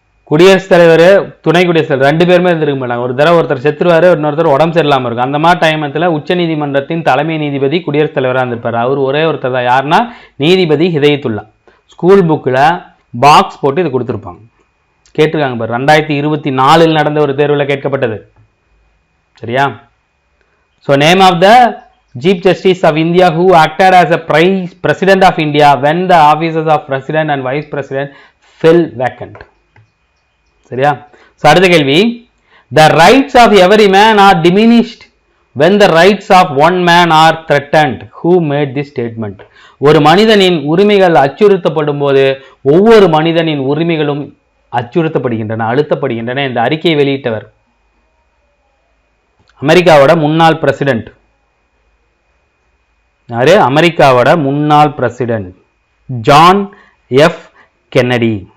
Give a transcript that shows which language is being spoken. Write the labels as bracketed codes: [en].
[ta] குடியரசுத் தலைவர், துணை குடியரசுத் தலைவர் 2 பேருமே இருந்திருக்க மாட்டாங்க. ஒரு தடவை ஒருத்தர் செத்துருவாரு, இன்னொருத்தர் உடம்பு சரியில்லாமல் இருக்கும். அந்த மாதிரி டைமத்தில் உச்ச நீதிமன்றத்தின் தலைமை நீதிபதி குடியரசுத் தலைவராக இருந்திருப்பார். அவர் ஒரே ஒருத்தர் தான். யாருன்னா நீதிபதி ஹிதாயத்துல்லா. ஸ்கூல் புக்கில் பாக்ஸ் போட்டு இது கொடுத்துருப்பாங்க, கேட்டிருக்காங்க பாரு. 2024 நடந்த ஒரு தேர்வில் கேட்கப்பட்டது. [en] சரியா, so name of the Chief Justice of India who acted as a President of India when the offices of President and Vice President fell vacant. [ta] சரியா, ஸோ அடுத்த கேள்வி, [en] the rights of every man are diminished when the rights of one man are threatened. Who made this statement? [ta] ஒரு மனிதனின் உரிமைகள் அச்சுறுத்தப்படும் போது ஒவ்வொரு மனிதனின் உரிமைகளும் அச்சுறுத்தப்படுகின்றன, அழுத்தப்படுகின்றன. இந்த அறிக்கையை வெளியிட்டவர் அமெரிக்காவோட முன்னாள் பிரசிடென்ட். யாரு? அமெரிக்காவோட முன்னாள் பிரசிடென்ட் ஜான் எஃப் கென்னடி.